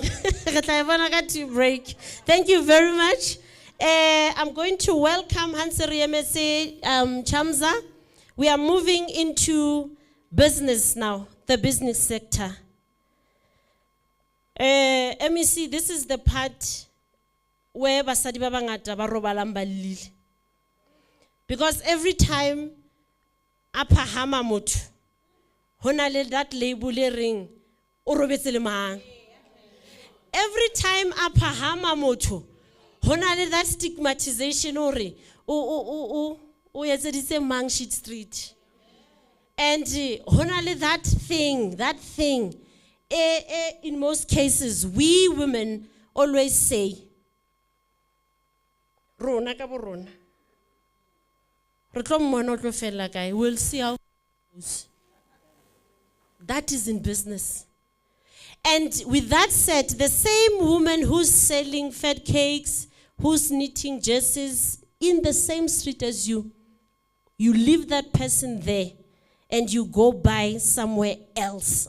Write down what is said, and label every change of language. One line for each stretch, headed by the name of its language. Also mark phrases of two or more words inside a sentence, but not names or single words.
English: Break. Thank you very much. I'm going to welcome Hanseri Emese Chamza. We are moving into business now, the business sector. MEC, this is the part where
Southern Sotho: basadi ba bangata ba robalang ba lile.
English: Because every time
Southern Sotho: a phahama motho hona le
English: that label
Southern Sotho: e reng o robetse le mang.
English: Every time
Southern Sotho: a phahama motho hona le
English: that stigmatization
Southern Sotho: ore o etseditse mang Sheet Street.
English: And
Southern Sotho: hona le
English: that thing in most cases we women always say
Southern Sotho: rona ka bo rona.
English: We'll see how it goes. That is in business. And with that said, the same woman who's selling fat cakes, who's knitting jerseys in the same street as you leave that person there and you go buy somewhere else.